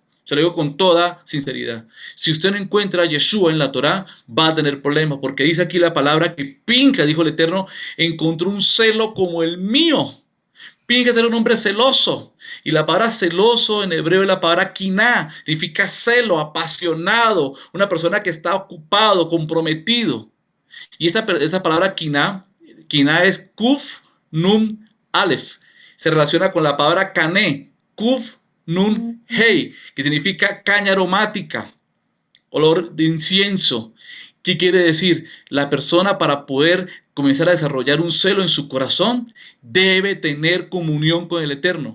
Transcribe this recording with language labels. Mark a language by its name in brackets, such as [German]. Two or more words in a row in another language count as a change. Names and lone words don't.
[Spanish] Se lo digo con toda sinceridad. Si usted no encuentra a Yeshua en la Torah, va a tener problemas, porque dice aquí la palabra que Pinjas, dijo el Eterno, encontró un celo como el mío. Pinjas era un hombre celoso. Y la palabra celoso en hebreo es la palabra kiná, significa celo, apasionado, una persona que está ocupado, comprometido. Y esta palabra kiná es [Hebrew] קוף נון אלף. [Spanish] Se relaciona con la palabra kané, [Hebrew] קוף נון הא, [Spanish] que significa caña aromática, olor de incienso. ¿Qué quiere decir? La persona, para poder comenzar a desarrollar un celo en su corazón, debe tener comunión con el Eterno.